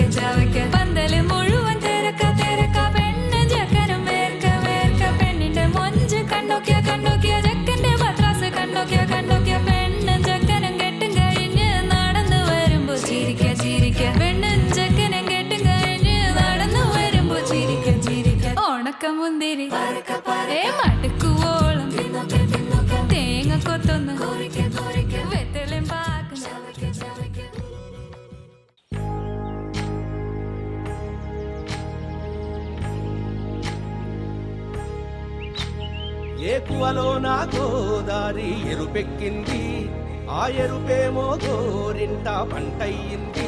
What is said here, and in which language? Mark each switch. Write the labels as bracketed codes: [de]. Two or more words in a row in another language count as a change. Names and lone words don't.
[ml] ചവയ്ക്ക പന്തല് മുഴുവൻ തിരക്ക തിരക്ക പെണ്ണ് ചക്കനും വേർക്ക വേർക്ക പെണ്ണിന്റെ മൊഞ്ച് കണ്ടോക്കിയ കണ്ടോക്കിയ ചക്കന്റെ പത്രാസ് കണ്ടോക്കിയ കണ്ടോക്കിയ പെണ്ണും ചക്കനും കെട്ടും കഴിഞ്ഞ് നടന്നു വരുമ്പോ ചിരിക്ക ചിരിക്ക പെണ്ണും ചക്കനും കെട്ടും കഴിഞ്ഞ് നടന്നു വരുമ്പോ ചിരിക്ക ചിരിക്ക ഉണക്ക മുന്തിരി മടുക്കുവോളം തേങ്ങ കൊത്തൊന്ന് വെത്തലും പാക്കും [te] ఏకువలో నా గోదారి ఎరుపెక్కింది, ఆ ఎరుపేమో గోరింట పంటయ్యింది.